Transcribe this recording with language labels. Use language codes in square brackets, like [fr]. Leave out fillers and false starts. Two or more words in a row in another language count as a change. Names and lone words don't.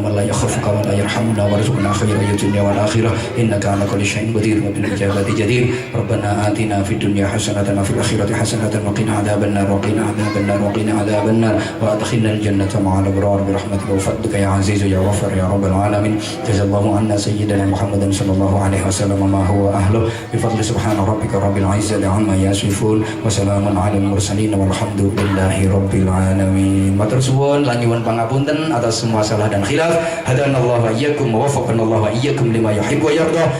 [ar] من لا يخافك ولا يرحمنا وارزقنا خير الدنيا والآخرة إنك على كل شيء قدير وبالإجابة جدير ربنا آتنا في الدنيا حسنة وفي الآخرة حسنة وقنا عذاب النار وقنا عذاب النار وقنا عذاب النار وأدخلنا الجنة مع الأبرار برحمتك وفضلك يا عزيز يا غفر يا رب العالمين جزا الله عنا سيدنا محمد صلى الله عليه وسلم ما هو أهله بفضل سبحان ربك رب العزة عما يصفون وسلام على المرسلين والحمد لله رب العالمين. [jv] Matur suwun lan nyuwun pangapunten [id] atas semua salah dan khilaf. [ar] هدانا الله وإياكم ووفقنا الله وإياكم لما يحب ويرضى.